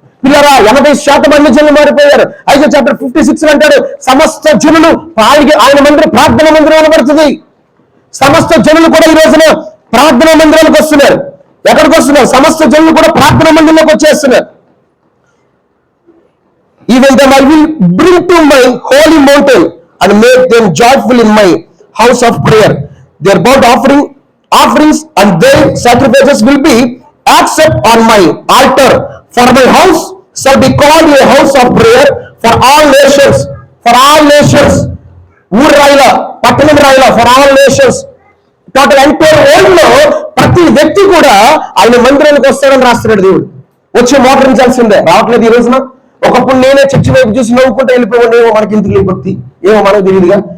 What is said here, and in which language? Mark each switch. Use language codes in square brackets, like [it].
[te] పిల్లరా, 80% అన్ని జనులు మారిపోయారు. అయితే చాప్టర్ 56 అంటాడు, సమస్త జనులు ఆయన మందిరం, ప్రార్థన మందిరం అనబడుతుంది. సమస్త జనులు కూడా ఈ రోజున ప్రార్థన మందిరాలకు వస్తున్నారు. ఎక్కడికి వస్తున్నారు? సమస్త జనులు కూడా ప్రార్థన మందిరంలోకి వచ్చేస్తున్నారు. [en] Even them I will bring to my holy mountain and make them joyful in my house of prayer. Their burnt offerings and their sacrifices will be accepted on my altar. For my house shall be called a house of prayer for all nations. For all nations. [te] ఊరు రాయిలా, పట్టణం రాయిలా, [en] For all nations. [te] Total entire world లో ప్రతి వ్యక్తి కూడా ఆయన మందిరానికి వస్తాడని రాస్తున్నాడు దేవుడు. వచ్చి మోకరించాల్సిందే. రావట్లేదు ఈ రోజున. ఒకప్పుడు నేనే చర్చి వైపు చూసి నవ్వుకుంటూ వెళ్ళిపోయాను, ఏమో మనకి ఎందుకు లేకపోతే, ఏమో మనకు తెలియదుగా.